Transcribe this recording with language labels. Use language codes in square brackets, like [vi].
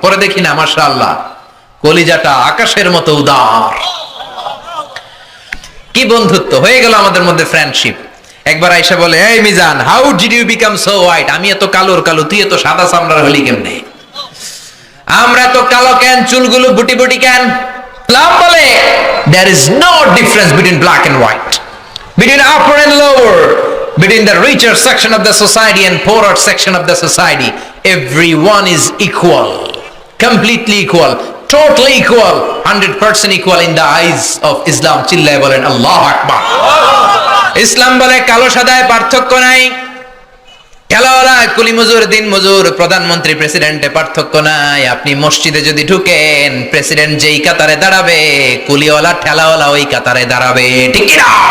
[bn] পরে দেখি না, মাশাআল্লাহ, কলিজাটা আকাশের মতো উদার। কি বন্ধুত্ব হয়ে গেল আমাদের মধ্যে, ফ্রেন্ডশিপ। একবার আয়েশা বলে, এই Mizan, [en] How did you become so white? [bn] আমি এত কালোর কালো, তুই এত সাদা চামড়ার হলি কেমনে? আমরা তো কালো কেন, চুলগুলো বুটি বুটি কেন? ইসলাম বলে [en] there is no difference between black and white, between upper and lower, between the richer section of the society and poorer section of the society. Everyone is equal, completely equal, totally equal, 100% equal in the eyes of Islam. [bn] চিল্লায় বলেন আল্লাহু আকবার। ইসলাম বলে কালো সাদায় পার্থক্য নাই, খেলাওয়ালা কুলি মজুর, দিন মজুর, প্রধানমন্ত্রী প্রেসিডেন্টে পার্থক্য নাই। আপনি মসজিদে যদি ঢুকেন, প্রেসিডেন্ট যেই কাতারে দাঁড়াবে, কুলিওয়ালা ঠেলাওয়ালা ওই কাতারে দাঁড়াবে, ঠিক না?